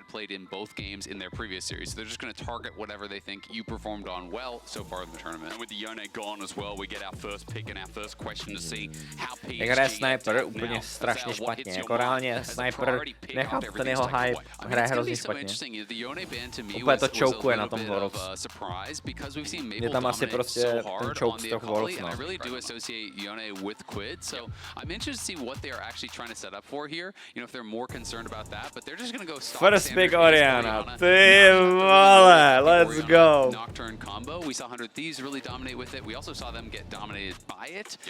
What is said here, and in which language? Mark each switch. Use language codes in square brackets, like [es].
[en] In both games in their previous series. So they're just going to target whatever they think you performed on well so far in the tournament. And with the Yone gone as well, we get our first pick and our first question to see how PSG... [cs] Jak hraje Sniper úplně strašně špatně, jako reálně Sniper, nechápu ten jeho hype, hraje hrozně špatně. Úplně to chokeuje na tom Worlds. Je tam asi prostě ten choke z toho Rolf, no. [en] I really do associate Yone with Quid, so I'm interested to see what they are actually trying to set up for here. You know, if they're more concerned about that, but they're just going to go stock First pick Oriana. [cs] Ty vole, [en] let's go. Nocturne combo. We saw 100 Thieves really dominate with it. We also saw them get dominated by it.